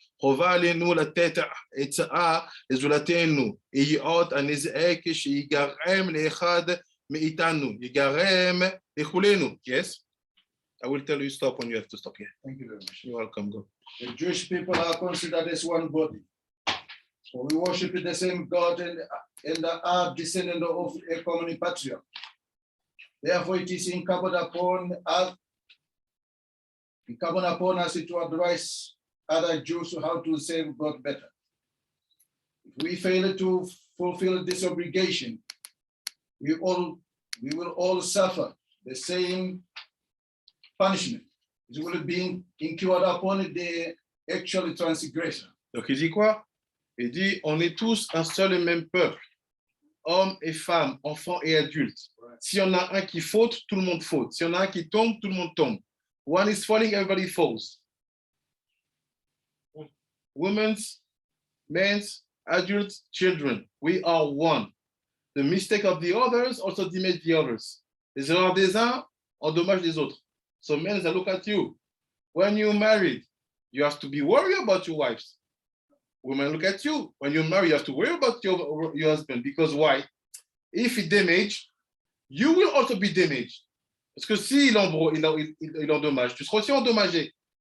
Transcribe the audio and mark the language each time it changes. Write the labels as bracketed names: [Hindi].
[Hebrew] חובה עלינו לתת עצה לזולתנו, היות הנזק שיגרם לאחד מאיתנו, יגרם לכולנו. [English] Yes? I will tell you stop when you have to stop. Yeah. Thank you very much. You're welcome. Go. The Jewish people are considered as one body. So we worship the same God and are descendants of a common patriarch. Therefore, it is incumbent upon us to advise other Jews how to serve God better. If we fail to fulfill this obligation, we will all suffer the same punishment. It will be incurred upon the actual transgressor. [French] Donc il dit quoi? Il dit on est tous un seul et même peuple, hommes et femmes, enfants et adultes. S'il y en a un qui faute, tout le monde faute. S'il y en a un qui tombe, tout le monde tombe. [English] One is falling, everybody falls. Women's, men's, adults, children, we are one. The mistake of the others also damage the others. [French] Les erreurs des uns endommagent les autres. [English] So men, I look at you. When you're married, you have to be worried about your wives. Women, look at you. When you're married, you have to worry about your husband. Because why? If he damaged, you will also be damaged. [French] Parce que s'il endommage, tu seras aussi endommagé.